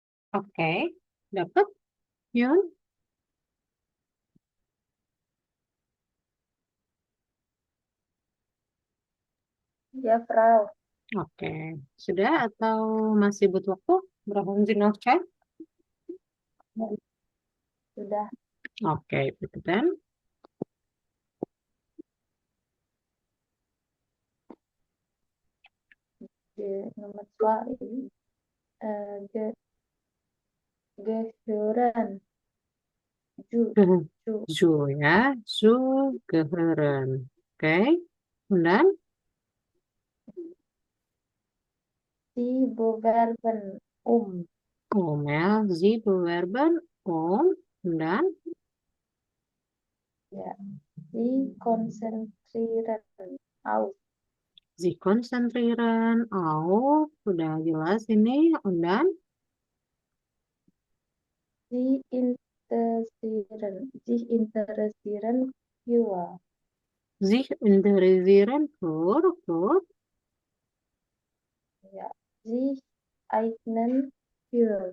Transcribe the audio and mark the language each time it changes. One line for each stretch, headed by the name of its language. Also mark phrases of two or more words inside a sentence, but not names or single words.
Indonesian: Oke, dapat Yun? Ya, Frau. Oke, sudah atau masih butuh waktu? Berapa menit
English: of time?
Indonesian: Sudah. Oke, ikutan. Nomor 2 ini ge
German: gehören zu zu Zu ya, zu gehören.
Indonesian: Oke, kemudian
German: sie bewerben ya, sie bewerben kemudian ya, sie konzentrieren auf sie konzentrieren
Indonesian: sudah jelas ini, kemudian
German: sich interessieren für sich interessieren für, ja, sich eignen für